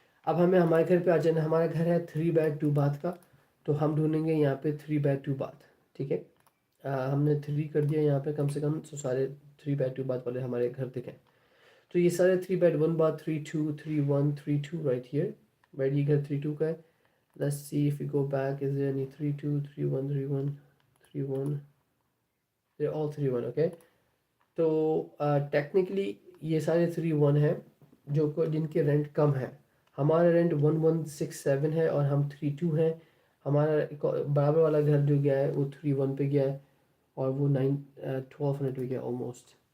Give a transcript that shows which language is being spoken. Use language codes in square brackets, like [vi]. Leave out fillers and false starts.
[ur] اب ہمیں ہمارے گھر پہ آ جانا ہے. ہمارا گھر ہے 3 بیڈ 2 باتھ کا, تو ہم ڈھونڈیں گے یہاں پہ 3 بیڈ 2 باتھ. ٹھیک ہے, ہم نے 3 کر دیا یہاں پہ کم سے کم, سو سارے 3 بیڈ 2 باتھ والے ہمارے گھر دکھیں. تو یہ سارے 3 bed 1 bath 3 2 3 1 3 2 [en] Right here. [ur] Right, یہ گھر 3 2 کا ہے. [en] Let's see if we go back, is there any 3 2 3 1 3 1 3 1? They're all 3 1. [ur] Okay, تو ٹیکنیکلی یہ سارے 3 1 ہیں جو جن کے رینٹ کم ہے. ہمارا رینٹ 1167 ہے اور ہم 3 2 ہیں. ہمارا برابر والا گھر جو گیا ہے وہ 3 1 پہ گیا ہے اور وہ 1200 پہ گیا آلموسٹ.